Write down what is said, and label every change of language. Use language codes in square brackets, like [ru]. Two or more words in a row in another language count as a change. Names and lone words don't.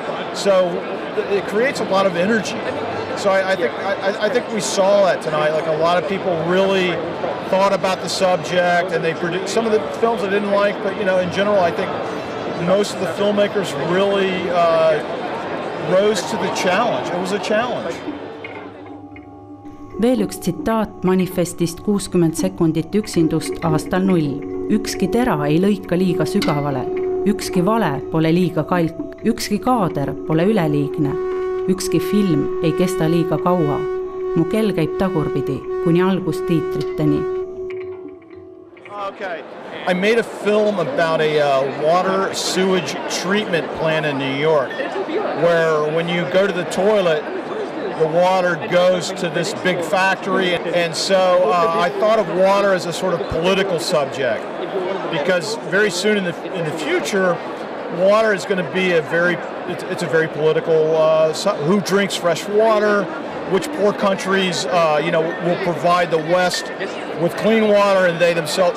[en] So it creates a lot of energy. So I think we saw that tonight. Like a lot of people really thought about the subject, and they produced some of the films I didn't like, but in general, I think most of the filmmakers really rose to the challenge. It was a challenge. [et] Veel üks tsitaat manifestist 60 sekundit üksindust aastal 0. Ükski tera ei lõika liiga sügavale, ükski vale pole liiga kalk, ükski kaader pole üleliigne, ükski film ei kesta liiga kaua. mu kell käib tagurpidi kuni algustiitriteni. [en] Okay. I made a film about a water sewage treatment plant in New York, where when you go to the toilet, the water goes to this big factory. And so I thought of water as a sort of political subject, because very soon in the future, water is going to be it's a very political, who drinks fresh water, which poor countries, will provide the West with clean water and they themselves.